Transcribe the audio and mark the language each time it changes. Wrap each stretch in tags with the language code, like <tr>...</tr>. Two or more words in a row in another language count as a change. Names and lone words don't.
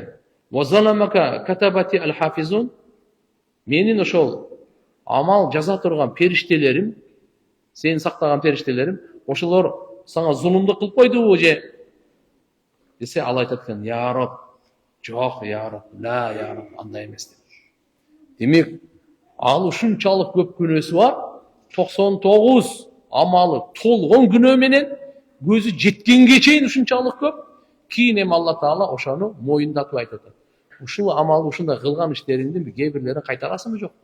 <ar>"أظلمك كتبتي الحافظون?"</ar> <ky>Менин ошол амал жаза турган периштелерим, сени сактаган периштелерим, ошолор сага зулумдук кылып койдубу же? Десе, ал айтат экен,</ky> <ar>"يا رب,</ar> <ky>жок,</ky> <ar>يا رب، لا، يا رب,</ar> <ky>андай эмес" деп. Демек, ал ушунчалык көп күнөөсү бар, 99 амалы толгон күнөө менен көзі жеткенге чейин ушунчалык көп. Кийин эми Алла Таала ошону моюндатып айтып атат. Ушул амал, ушундай кылган иштериңдин кээ бирлерин кайтарасыңбы жокпу?</ky>